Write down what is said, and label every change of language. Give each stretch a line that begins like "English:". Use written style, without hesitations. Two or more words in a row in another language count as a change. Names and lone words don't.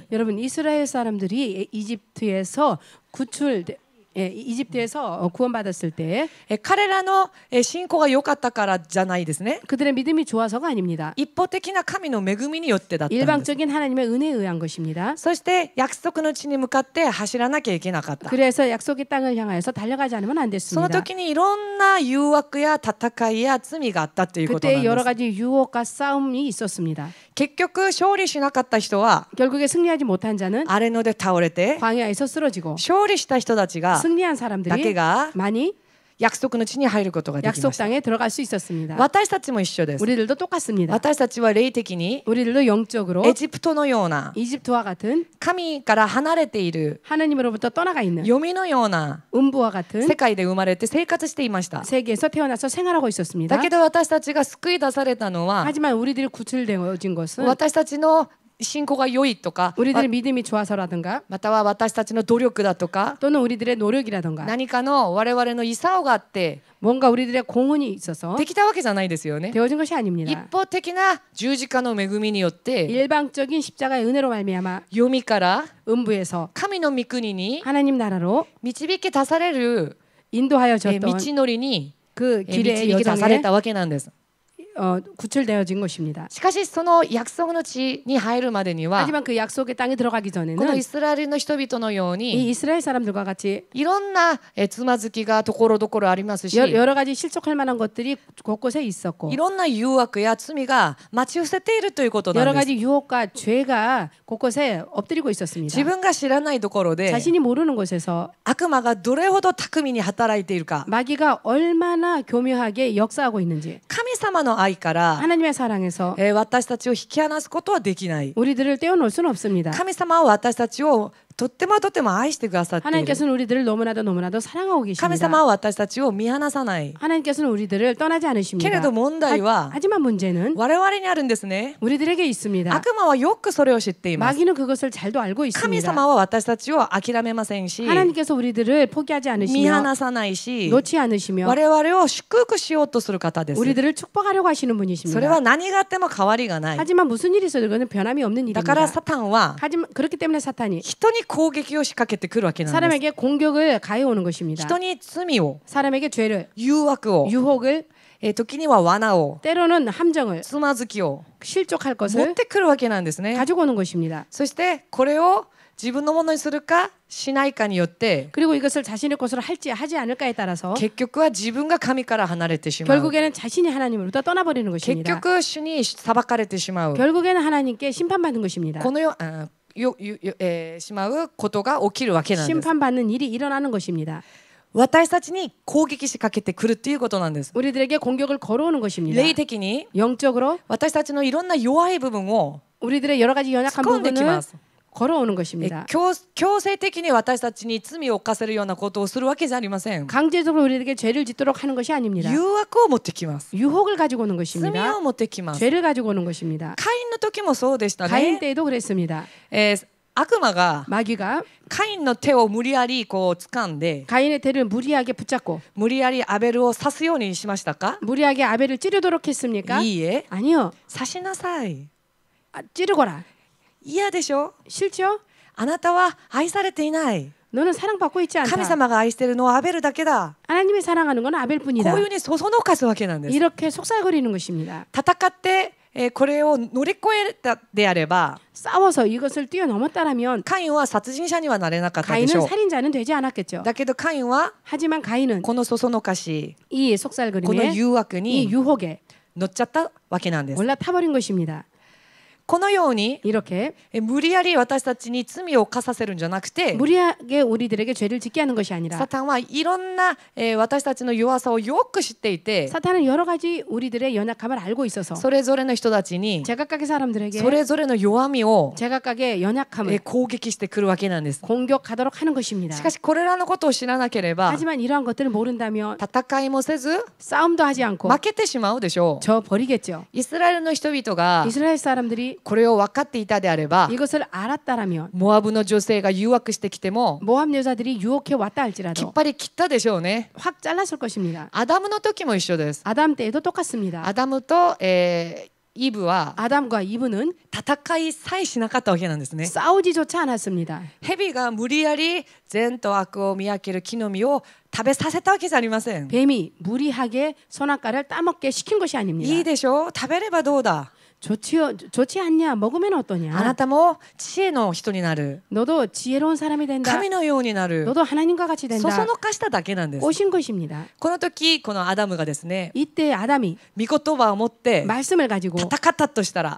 Korean: 여러분 이스라엘 사람들이 이집트에서 구원받았을 때
Japanese: 彼らの信仰が良かったからじゃないですね。
Korean: 그들의 믿음이 좋아서가 아닙니다.
Japanese: 一方的な神の恵みによってだったんです。
Korean: 일방적인 하나님의 은혜에 의한 것입니다.
Japanese: そして約束の地に向かって走らなきゃいけなかった。
Korean: 그래서 약속의 땅을 향하여서 달려가지 않으면 안
Japanese: その
Korean: 됐습니다.
Japanese: 時にいろんな誘惑や戦いや罪があったということな
Korean: 그때
Japanese: ん
Korean: 여러
Japanese: です。
Korean: 가지 유혹과 싸움이 있었습니다.
Japanese: 結局勝利しなかった人は
Korean: 결국에 승리하지 못한 자는
Japanese: 荒れ野で倒れて
Korean: 광야에서 쓰러지고
Japanese: 勝利した人たちが
Korean: 승리한
Japanese: だ
Korean: 사람들이
Japanese: けが
Korean: 많이
Japanese: 約束の地に入ることができ
Korean: 약속
Japanese: ました。
Korean: 땅에 들어갈 수 있었습니다.
Japanese: 私たちも一緒です。
Korean: 우리들도 똑같습니다.
Japanese: 私たちは霊的に
Korean: 우리들도 영적으로
Japanese: エジプトのような
Korean: 이집트와 같은
Japanese: 神から離れている
Korean: 하나님으로부터 떠나가 있는
Japanese: 読みのような
Korean: 음부와 같은
Japanese: 世界で生まれて生活していました。
Korean: 세계에서 태어나서 생활하고 있었습니다.
Japanese: だけど私たちが救い出されたのは
Korean: 하지만 우리들이 구출되어진 것은
Japanese: 私たちの信仰が良いとか
Korean: 우리들의 믿음이 좋아서라든가
Japanese: または私たちの努力だとか
Korean: 또는 우리들의 노력이라든가
Japanese: 何かの我々の功があって
Korean: 뭔가 우리들의 공헌이 있어서
Japanese: できたわけじゃないですよね。
Korean: 되어진 것이
Japanese: 一
Korean: 아닙니다.
Japanese: 方的な十字架の恵みによって
Korean: 일방적인 십자가의 은혜로 말미암아
Japanese: 読みから
Korean: 음부에서
Japanese: 神の御国に
Korean: 하나님 나라로
Japanese: 導き出される
Korean: 인도하여졌던
Japanese: 道のりに
Korean: 그
Japanese: 導
Korean: 길의
Japanese: き出され
Korean: 여정에
Japanese: たわけなんです。
Korean: 구출되어진 것입니다.
Japanese: しかしその約束の地に入るまでには
Korean: 하지만 그 약속의 땅에 들어가기
Japanese: この
Korean: 전에는
Japanese: イスラエルの人々のよう
Korean: 이
Japanese: に
Korean: 이스라엘 사람들과 같이
Japanese: いろんなつまずきがところどころありますし
Korean: 여러 가지 실족할 만한 것들이 곳곳에 있었고
Japanese: いろんな誘惑や罪が待ち伏せているということな
Korean: 여러
Japanese: んです。
Korean: 가지 유혹과 죄가 곳곳에 엎드리고 있었습니다.
Japanese: 自分が知らないところで
Korean: 자신이 모르는 곳에서
Japanese: 悪魔がどれほど巧みに働いているか
Korean: 마귀가 얼마나 교묘하게 역사하고 있는지
Japanese: 神様の愛から
Korean: 하나님의 사랑에서
Japanese: 私たちを引き離すことはできない。
Korean: 우리들을 떼어놓을 수는 없습니다.
Japanese: 神様は私たちをとっても愛してくださっている。
Korean: 하나님께서는 우리들을 너무나도 사랑하고
Japanese: 神
Korean: 계십니다.
Japanese: 様は私たちを見放さない。
Korean: 하나님께서는 우리들을 떠나지
Japanese: け
Korean: 않으십니다.
Japanese: れど問題は
Korean: 하지만 문제는
Japanese: 我々にあるんですね。
Korean: 우리들에게 있습니다.
Japanese: 悪魔はよくそれを知っています。
Korean: 마귀는 그것을 잘도 알고
Japanese: 神
Korean: 있습니다.
Japanese: 様は私たちを諦めませんし、
Korean: 하나님께서 우리들을 포기하지
Japanese: 見
Korean: 않으시며
Japanese: 放さないし、
Korean: 놓지 않으시며
Japanese: 我々を祝福しようとする方です。
Korean: 우리들을 축복하려고 하시는
Japanese: それ
Korean: 분이십니다.
Japanese: は何があっても変わりがない。
Korean: 하지만 무슨 일이 있어도 그건 변함이 없는
Japanese: だから
Korean: 일입니다.
Japanese: サタンは
Korean: 하지만 그렇기 때문에 사탄이
Japanese: 人に攻撃を仕掛けてくるわけなんです。
Korean: 사람에게 공격을 가해오는 것입니다.
Japanese: 人に罪を、
Korean: 사람에게 죄를
Japanese: 誘惑を、
Korean: 유혹을
Japanese: 時には罠を、
Korean: 때로는 함정을
Japanese: つまずきを
Korean: 실족할
Japanese: 持っ
Korean: 것을
Japanese: てくるわけなんですね。
Korean: 가지고 오는 것입니다.
Japanese: そしてこれを自分のものにするかしないかによって
Korean: 그리고 이것을 자신의 것으로 할지 하지 않을까에 따라서
Japanese: 結局は自分が神から離れてしまう。
Korean: 결국에는 자신이 하나님으로부터 떠나버리는
Japanese: 結
Korean: 것입니다.
Japanese: 局主に裁かれてしまう。
Korean: 결국에는 하나님께 심판받는 것입니다.
Japanese: このしまうことが起きるわけなんです。
Korean: 심판받는 일이 일어나는 것입니다.
Japanese: 私たちに攻撃しかけてくるっていうことなんです。
Korean: 우리들에게 공격을 걸어오는 것입니다.
Japanese: 霊的に
Korean: 영적으로
Japanese: 私たちのいろんな弱い部分を
Korean: 우리들의 여러 가지 연약한
Japanese: 突っ込んでき
Korean: 부분을
Japanese: ます。
Korean: 걸어오는 것입니다.
Japanese: 強制的に私たちに罪を犯せるようなことをするわけじゃありません。
Korean: 강제적으로 우리에게 죄를 짓도록 하는 것이 아닙니다.
Japanese: 誘惑を持ってきます。
Korean: 유혹을 가지고 오는
Japanese: 罪
Korean: 것입니다.
Japanese: を持ってきます。
Korean: 죄를 가지고 오는 것입니다.
Japanese: カインの時もそうでした
Korean: 가인
Japanese: ね。
Korean: 때에도 그랬습니다.
Japanese: 悪魔が
Korean: 마귀가
Japanese: カインの手を無理やりこう掴んで
Korean: 가인의 태를 무리하게 붙잡고
Japanese: 無理やりアベルを刺すようにしましたか？
Korean: 무리하게 아벨을 찌르도록 했습니까?
Japanese: いいえ、
Korean: 아니요.
Japanese: 刺しなさい。
Korean: 찌르거라.
Japanese: 嫌でしょ？
Korean: 싫죠?
Japanese: あなたは愛されていない。
Korean: 너는 사랑받고 있지
Japanese: 神
Korean: 않다.
Japanese: 様が愛しているのはアベルだけだ。
Korean: 하나님이 사랑하는 건
Japanese: こ
Korean: 아벨뿐이다.
Japanese: ういうふうにそそのかすわけなんです。
Korean: 이렇게 속살거리는 것입니다.
Japanese: 戦って、これを乗り越えたであれば
Korean: 싸워서 이것을 뛰어넘었다라면
Japanese: カインは殺人者にはなれなかったでし
Korean: 가인은
Japanese: ょう。
Korean: 살인자는 되지 않았겠죠.
Japanese: だけどカインは
Korean: 하지만 가인은
Japanese: このそそのかし、
Korean: 이
Japanese: この
Korean: 속살거림에
Japanese: 誘惑
Korean: 이
Japanese: に
Korean: 유혹에
Japanese: 乗っちゃったわけなんです。
Korean: 올라타버린 것입니다.
Japanese: このように
Korean: 이렇게
Japanese: 無理やり私たちに罪を犯させるんじゃなくて
Korean: 무리하게 우리들에게 죄를 짓게 하는 것이 아니라
Japanese: サタンはいろんな私たちの弱さをよく知っていて
Korean: 사탄은 여러 가지 우리들의 연약함을 알고 있어서
Japanese: それぞれの人たちに
Korean: 제각각의 사람들에게
Japanese: それぞれの弱みを
Korean: 제각각의 연약함을
Japanese: 攻撃してくるわけなんです。
Korean: 공격하도록 하는 것입니다.
Japanese: しかしこれらのことを知らなければ
Korean: 하지만 이러한 것들을 모른다면
Japanese: 戦いもせず
Korean: 싸움도 하지 않고
Japanese: 負けてしまうでしょう。
Korean: 져 버리겠죠.
Japanese: イスラエルの人々が
Korean: 이스라엘 사람들이
Japanese: これを分かっていたであれば
Korean: 이것을 알았다라면
Japanese: モアブの女性が誘惑してきても
Korean: 모압 여자들이 유혹해 왔다
Japanese: きっ
Korean: 할지라도
Japanese: ぱり切ったでしょうね。
Korean: 확 잘랐을 것입니다.
Japanese: アダムの時も一緒です。
Korean: 아담 때에도 똑같습니다.
Japanese: アダムと、イブは
Korean: 아담과 이브는
Japanese: 戦いさえしなかったわけなんですね。
Korean: 싸우지조차 않았습니다.
Japanese: 蛇が無理やり善と悪を見分ける木の実を食べさせたわけじゃありません。
Korean: 뱀이 무리하게 선악과를 따먹게 시킨 것이
Japanese: いい
Korean: 아닙니다.
Japanese: でしょう。食べればどうだ。
Korean: 좋지 않냐? 먹으면
Japanese: あな
Korean: 어떠냐?
Japanese: たも知恵の人になる。
Korean: 너도 지혜로운 사람이 된다.
Japanese: 神のようになる。
Korean: 너도 하나님과 같이
Japanese: そ
Korean: 된다.
Japanese: そのかしただけなんです。
Korean: 오신 것입니다.
Japanese: この時このアダムがですね、
Korean: 이때 아담이
Japanese: 御言葉を持って
Korean: 말씀을 가지고
Japanese: 戦ったとしたら、